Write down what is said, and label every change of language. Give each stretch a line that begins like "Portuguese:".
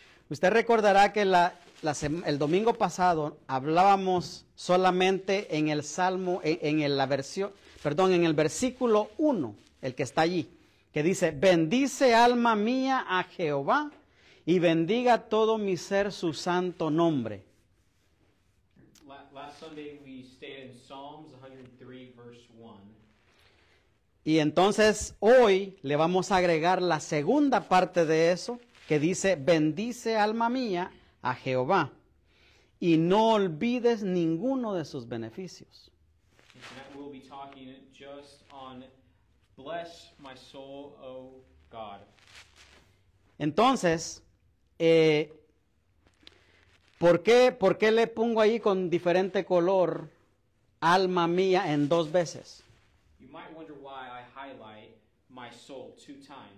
Spanish: Usted recordará que el domingo pasado hablábamos solamente en el Salmo, en el versículo 1, el que está allí, que dice: bendice alma mía a Jehová y bendiga todo mi ser su santo nombre.
English: Last Sunday we stayed in Psalms 103 verse 1.
Spanish: Y entonces hoy le vamos a agregar la segunda parte de eso, que dice: bendice alma mía a Jehová y no olvides ninguno de sus beneficios.
English: We'll be talking just on bless my soul, O God.
Spanish: Entonces, ¿por qué le pongo ahí con diferente color alma mía en dos veces?
English: You might wonder why I highlight my soul 2 times.